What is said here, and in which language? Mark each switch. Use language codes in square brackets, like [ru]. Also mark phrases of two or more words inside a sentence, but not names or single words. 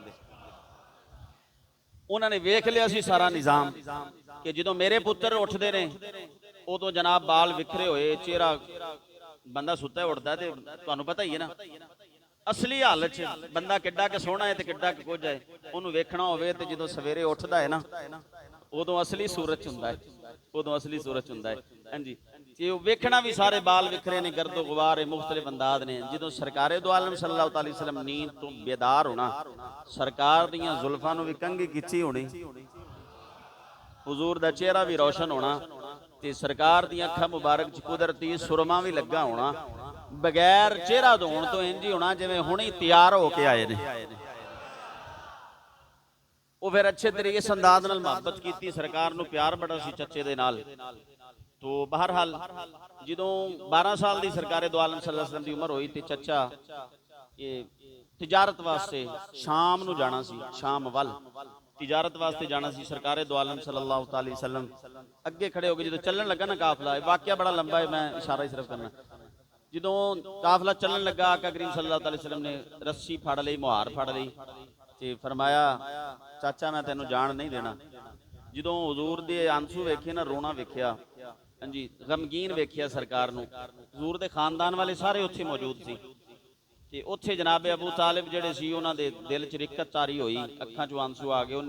[pa] انہوں نے ویکھ لیا سی سارا نظام کہ جو میرے پتر اٹھتے نے اودوں جناب بال وکھرے ہوئے، چہرہ بندہ ستا اٹھتا تو تہانوں پتا ہی ہے نا اصلی حالت بندہ کڈا کے سوہنا ہے تو کڈا کے کجھ ہے. انہوں نے ویکھنا ہووے تو جو سویرے اٹھتا ہے نا اودوں اصلی صورت ہوندا ہے، اودوں اصلی صورت ہوندا ہے. ہاں جی، جو ویکھنا بھی سارے بال وکھرے نے، گرد و غبار ہے، مختلف انداز نے. جو سرکار دو عالم [ar] صلى الله عليه وسلم [pa] نیند تو بیدار ہونا، سرکار دیاں زلفاں نوں بھی کنگھی کھچی ہونی، حضور دا چہرہ بھی روشن ہونا تے سرکار دیاں اکھاں مبارک چ قدرتی سرمہ بھی لگا ہونا، بغیر چہرہ دھون تو انج ہی ہونا جویں ہنے تیار ہو کے آئے نے. وہ پھر اچھے طریقے اس انداز نال محبت کی، سرکار نوں پیار بڑا سی چچے دے نال. تو بہرحال جو 12 سال کی سرکار دو عالم [ar] صلى الله عليه وسلم [pa] کی عمر ہوئی تو چچا یہ تجارت واسطے شام نوں جانا سی، شام وَل تجارت واسطے جانا سی. سرکار دو عالم [ar] صلى الله عليه وسلم [pa] اگے کھڑے ہو گئے. جو چلن لگا نا قافلہ، واقعہ بڑا لمبا ہے، میں اشارہ ہی صرف کرنا. جو قافلہ چلن لگا، آقا کریم [ar] صلى الله عليه وسلم [pa] نے رسی پھڑ لئی، مہار پھڑ لئی تے فرمایا چاچا میں تینوں جان نہیں دینا. جو حضور دے آنسو ویکھے نا، رونا ویکھیا، ہاں جی، غمگین ویکھیا سرکار نوں، حضور دے خاندان والے سارے اتھے موجود سی تے اتھے جناب ابو طالب جیہڑے سی انہاں دے دل چ رقت طاری ہوئی، اکھاں چوں آنسو آ گئے.